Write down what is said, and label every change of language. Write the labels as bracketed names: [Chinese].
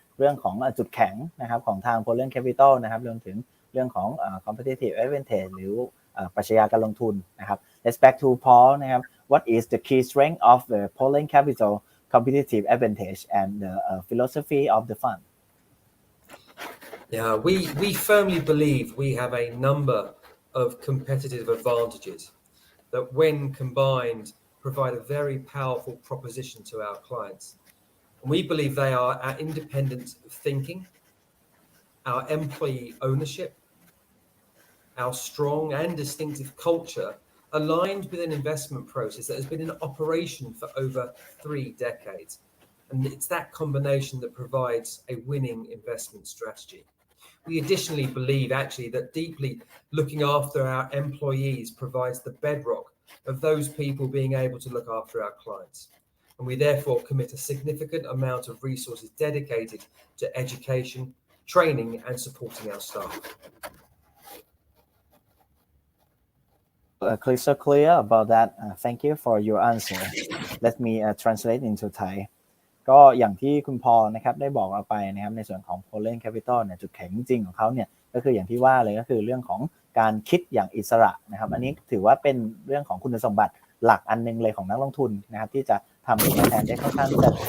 [Thai] เรื่องของจุดแข็งนะครับของทาง Polen Capital นะครับรวมถึงเรื่องของcompetitive advantage หรือปรัชญาการลงทุนนะครับ [English] Let's back to Paul นะครับ What is the key strength of the Polen Capital competitive advantage and the philosophy of the fund? Yeah, we firmly believe we have a number of competitive advantages that when combined provide a very powerful proposition to our clients. And we believe they are our independence of thinking, our employee ownership, our strong and distinctive culture aligned with an investment process that has been in operation for over 3 decades. And it's that combination that provides a winning investment strategy. We additionally believe actually that deeply looking after our employees provides the bedrock of those people being able to look after our clients. And we therefore commit a significant amount of resources dedicated to education, training and supporting our staff. Crystal clear about that. Thank you for your answer. Let me translate into Thai. [Thai] ก็อย่างที่คุณพอนะครับได้บอกเราไปนะครับในส่วนของ Polen Capital เนี่ยจุดแข็งจริงของเขาเนี่ยก็คืออย่างที่ว่าเลยก็คือเรื่องของการคิดอย่างอิสระนะครับอันนี้ถือว่าเป็นเรื่องของคุณสมบัติหลักอันนึงเลยของนักลงทุนนะครับที่จะทำผลตอบแทนได้ค่อนข้างที่จะ